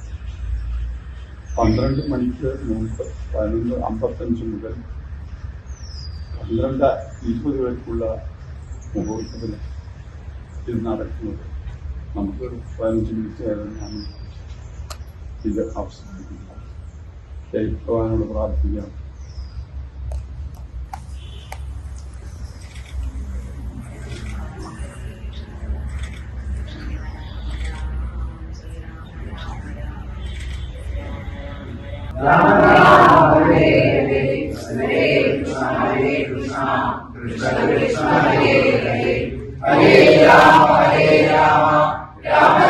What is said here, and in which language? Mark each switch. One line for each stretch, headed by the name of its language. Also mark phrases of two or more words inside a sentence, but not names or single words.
Malayalam: 12 മണിക്ക് മുമ്പ് 11:55 മുതൽ 12:20 വരെക്കുള്ള മുഹൂർത്തത്തിൽ ഇത് നടക്കുന്നത്. നമുക്കൊരു 15 മിനിറ്റ് ആയിരുന്നു ഇത് അവസാനിപ്പിക്കുക. ഭഗവാനോട് പ്രാർത്ഥിക്കാം.
Sanskrit: राम राम हरे हरे हरे कृष्ण हरे कृष्ण कृष्ण कृष्ण हरे हरे हरे राम राम